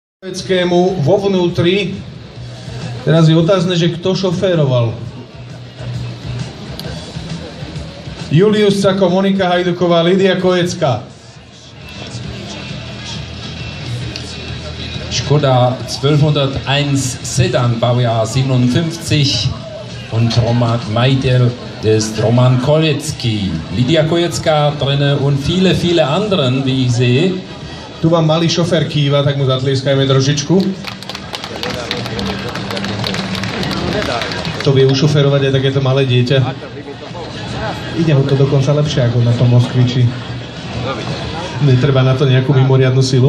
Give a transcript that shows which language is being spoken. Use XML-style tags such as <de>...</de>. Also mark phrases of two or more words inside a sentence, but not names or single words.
<sk>Koveckému vo vnútri. Teraz je otázne, že kto šoféroval. Julius Cako, Monika Hajduková, Lidia Kojecká.</sk> <de>Škoda 1201 Sedan, Baujahr 57 und Roman Majdel ist Roman Kolecki. Lidia Kojecká drinne und viele, viele anderen, wie ich sehe.</de> <sk>Tu vám malý šofér kýva, tak mu zatlieskajme trošičku. To vie ušoférovať aj takéto malé dieťa. Ide mu to dokonca lepšie ako na tom Moskviči. Netreba na to nejakú mimoriadnu silu.</sk>